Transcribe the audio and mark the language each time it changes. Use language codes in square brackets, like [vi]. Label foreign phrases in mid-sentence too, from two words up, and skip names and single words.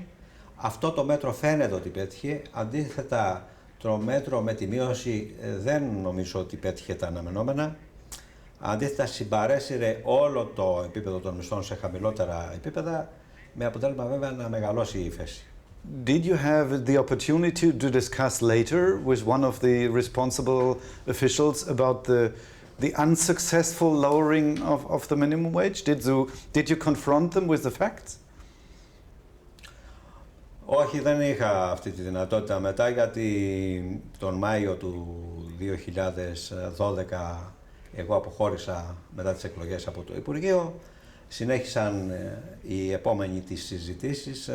[el] Αυτό το μέτρο φαίνεται ότι πέτυχε. Αντίθετα, το μέτρο με τη μείωση δεν νομίζω ότι πέτυχε τα αναμενόμενα. Αντίθετα, συμπαρέσυρε όλο το επίπεδο των μισθών σε χαμηλότερα επίπεδα, με αποτέλεσμα βέβαια να μεγαλώσει η ύφεση. [en] Did you have the opportunity to discuss later with one of the responsible officials about the unsuccessful lowering of the minimum wage? Did you confront them with the facts? [el] Όχι, δεν είχα αυτή τη δυνατότητα μετά, γιατί τον Μάιο του 2012 εγώ αποχώρησα μετά τις εκλογές από το Υπουργείο. Συνέχισαν οι επόμενοι τις συζητήσεις.